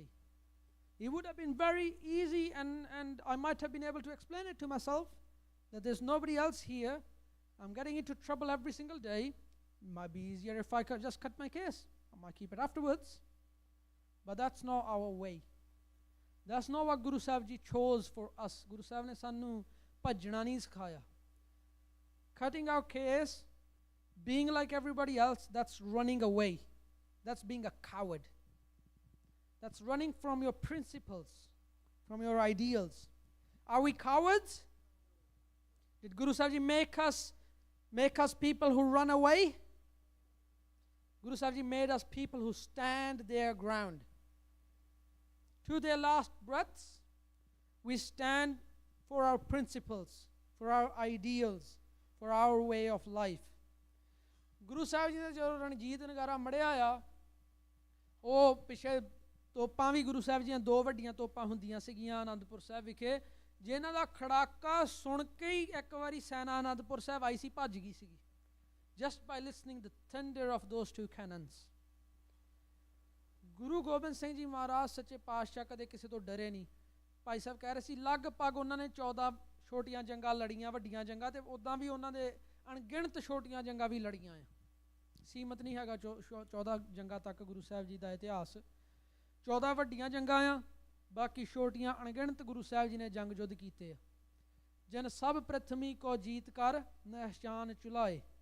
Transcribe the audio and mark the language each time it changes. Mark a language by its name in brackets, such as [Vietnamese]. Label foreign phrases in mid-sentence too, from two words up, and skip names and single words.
[English] It would have been very easy and I might have been able to explain it to myself that there's nobody else here. I'm getting into trouble every single day. It might be easier if I could just cut my case. I might keep it afterwards. but that's not our way. That's not what Guru Sahib Ji chose for us. [Punjabi] ਗੁਰੂ ਸਾਹਿਬ ਨੇ ਸਾਨੂੰ ਭੱਜਣਾ ਨਹੀਂ ਸਿਖਾਇਆ. [English] Cutting our case, being like everybody else, that's running away. That's being a coward. That's running from your principles, from your ideals. Are we cowards? Did Guru Sahib Ji make us people who run away? Guru Sahib Ji made us people who stand their ground. To their last breaths, we stand for our principles, for our ideals, for our way of life. [Punjabi] ਗੁਰੂ ਸਾਹਿਬ ਜੀ ਨੇ ਜੋ ਰਣਜੀਤ ਨਗਾਰਾ ਮੜਿਆ ਆ ਉਹ ਪਿਛੇ ਤੋਪਾਂ ਵੀ ਗੁਰੂ ਸਾਹਿਬ ਦੀਆਂ 2 ਵੱਡੀਆਂ ਤੋਪਾਂ ਹੁੰਦੀਆਂ ਸੀਗੀਆਂ ਆਨੰਦਪੁਰ ਸਾਹਿਬ ਵਿਖੇ ਜਿਨ੍ਹਾਂ ਦਾ ਖੜਾਕਾ ਸੁਣ ਕੇ ਹੀ ਇੱਕ ਵਾਰੀ ਸੈਨਾ ਆਨੰਦਪੁਰ ਸਾਹਿਬ ਆਈ ਸੀ ਭੱਜ ਗਈ ਸੀਗੀ [English] just by listening the thunder of those 2 cannons. [Punjabi] ਗੁਰੂ ਗੋਬਿੰਦ ਸਿੰਘ ਜੀ ਮਹਾਰਾਜ ਸੱਚੇ ਪਾਤਸ਼ਾਹ ਕਦੇ ਕਿਸੇ ਤੋਂ ਡਰੇ ਨਹੀਂ. ਭਾਈ ਸਾਹਿਬ ਕਹਿ ਰਹੇ ਸੀ ਲਗਭਗ ਉਹਨਾਂ ਨੇ 14 ਛੋਟੀਆਂ ਜੰਗਾਂ ਲੜੀਆਂ ਵੱਡੀਆਂ ਜੰਗਾਂ ਤੇ ਉੱਦਾਂ ਵੀ ਉਹਨਾਂ ਦੇ ਅਣਗਿਣਤ ਛੋਟੀਆਂ ਜੰਗਾਂ ਵੀ ਲੜੀਆਂ ਆ ਸੀਮਤ ਨਹੀਂ ਹੈਗਾ 14 ਜੰਗਾਂ ਤੱਕ ਗੁਰੂ ਸਾਹਿਬ ਜੀ ਦਾ ਇਤਿਹਾਸ 14 ਵੱਡੀਆਂ ਜੰਗਾਂ ਆ ਬਾਕੀ ਛੋਟੀਆਂ ਅਣਗਿਣਤ ਗੁਰੂ ਸਾਹਿਬ ਜੀ ਨੇ ਜੰਗ ਯੁੱਧ ਕੀਤੇ ਆ ਜਨ ਸਭ ਪ੍ਰਥਮੀ ਕੋ ਜੀਤ ਕਰ ਨਹਿਸ਼ਾਨ ਚੁਲਾਏ.